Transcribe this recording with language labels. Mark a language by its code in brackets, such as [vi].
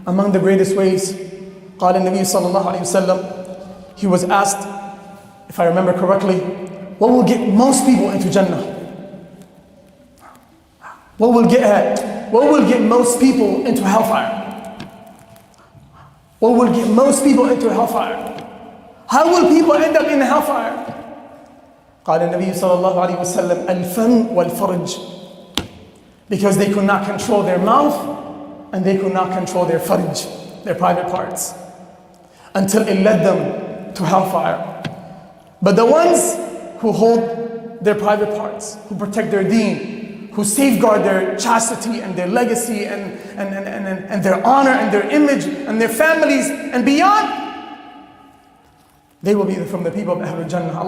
[en] Among the greatest ways, [ar] قال النبي صلى الله عليه وسلم, [en] he was asked, if I remember correctly, what will get most people into Jannah? What will get what will get most people into hellfire? What will get most people into hellfire? How will people end up in hellfire? [ar] قال النبي صلى الله عليه وسلم الفم والفرج. [en] Because they could not control their mouth and they could not control their farj, their private parts, until it led them to hellfire. But the ones who hold their private parts, who protect their deen, who safeguard their chastity and their legacy and their honor and their image and their families and beyond, they will be from the people of Ahlul Jannah.